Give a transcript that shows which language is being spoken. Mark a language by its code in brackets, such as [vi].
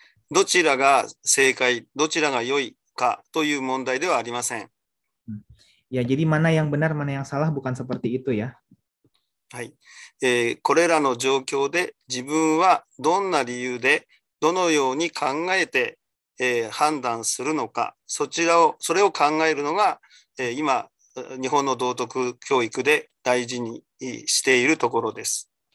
[ja] どちらが正解、どちらが良いかという問題ではありません。 [id] Ya, jadi mana yang benar, mana yang salah bukan seperti itu ya. [ja] はい。これらの状況で自分はどんな理由でどのように考えて、判断するのか、それを考えるのが、今日本の道徳教育で大事にしているところです。